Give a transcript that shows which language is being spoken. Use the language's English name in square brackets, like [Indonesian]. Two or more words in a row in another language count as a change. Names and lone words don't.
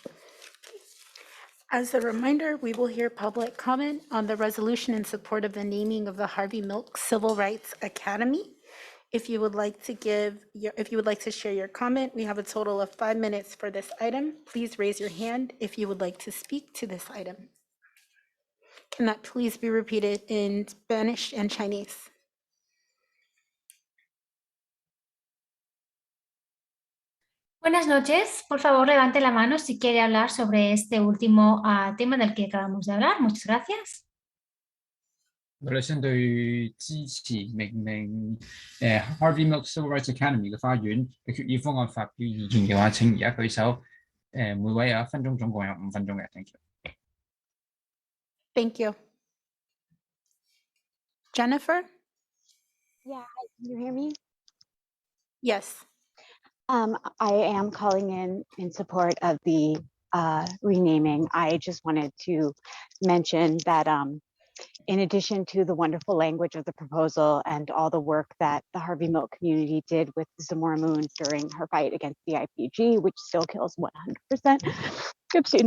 [English] As a reminder, we will hear public comment on the resolution in support of the naming of the Harvey Milk Civil Rights Academy. If you would like to share your comment, we have a total of 5 minutes for this item. Please raise your hand if you would like to speak to this item. Can that please be repeated in Spanish and Chinese? [Spanish] Buenas noches. Por favor, levante la mano si quiere hablar sobre este último tema del que acabamos de hablar. Muchas gracias. [Cantonese] 女性對支持命令 Harvey Milk Civil Rights Academy 嘅花園嘅決議方案發表意見嘅話，請而家舉手。每位有1分鐘，總共有5分鐘嘅。 [English] Thank you. Thank you. Jennifer? Yeah, can you hear me? Yes. I am calling in support of the renaming. I just wanted to mention that in addition to the wonderful language of the proposal and all the work that the Harvey Milk community did with Zamora Moon during her fight against the IPG, which still kills 100% of students.